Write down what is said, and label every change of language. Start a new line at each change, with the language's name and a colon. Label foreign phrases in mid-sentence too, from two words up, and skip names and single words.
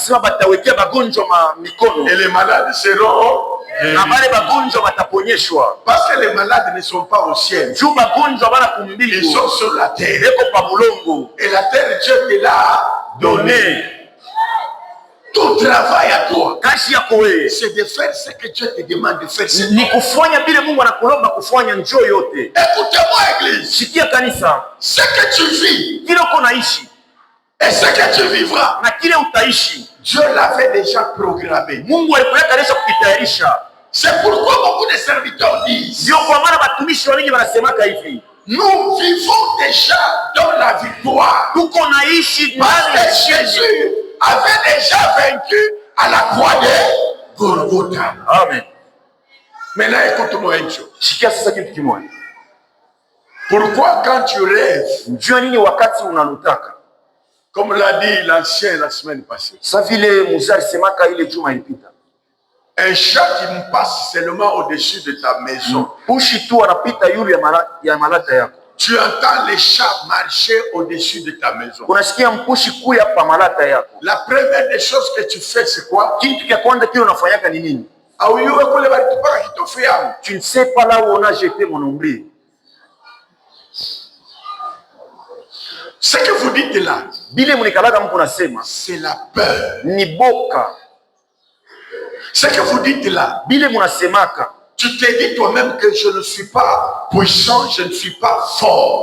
French: Et les malades seront. Parce que les malades ne sont pas au ciel. Ils sont sur la terre. Et la terre, Dieu te l'a donnée. Ton travail à toi,
Swahili: kazi yako wewe,
French: c'est de faire ce que Dieu te demande de faire.
Swahili: ni kufanya vile Mungu anakulomba kufanya. Njoo yote.
French: Écoutez-moi, église.
Swahili: Sikia kanisa,
French: Ce que tu vis
Swahili: kile uko naishi
French: et ce que tu vivras,
Swahili: na kile utaishi,
French: Dieu l'avait déjà programmé.
Swahili: Mungu alikuweka desha kukitayarisha.
French: C'est pourquoi beaucoup de serviteurs disent,
Swahili: Ndio kwa maana watumishi wengi wanasemaka hivi,
French: nous vivons déjà dans la victoire.
Swahili: tuko naishi
French: Parce
Swahili: ndani ya
French: que Jésus avait déjà vaincu à la croix de Golgotha. Amen. Maintenant, écoute-moi une chose.
Swahili: Sikia sasa kitu kimoja.
French: Pourquoi quand tu rêves,
Swahili: Njua nini wakati unalutaka,
French: comme l'a dit l'ancien la semaine passée,
Swahili: sa vile Musa alisemaka ile juma ilipita,
French: un chat qui me passe seulement au-dessus de ta maison,
Swahili: pushi tu anapita yule ya malata yako,
French: tu entends les chats marcher au-dessus de ta maison.
Swahili: unasikia mpushi kuya pa malata yako.
French: La première des choses que tu fais, c'est quoi?
Swahili: Kitu cha kwanza kile unafanyaka ni nini?
French: Tu ne sais pas là où on a jeté mon oubli. Ce que vous dites là, c'est la peur.
Swahili: Ni boka.
French: Ce que vous dites là, tu te dis toi-même que je ne suis pas puissant, je ne suis pas fort.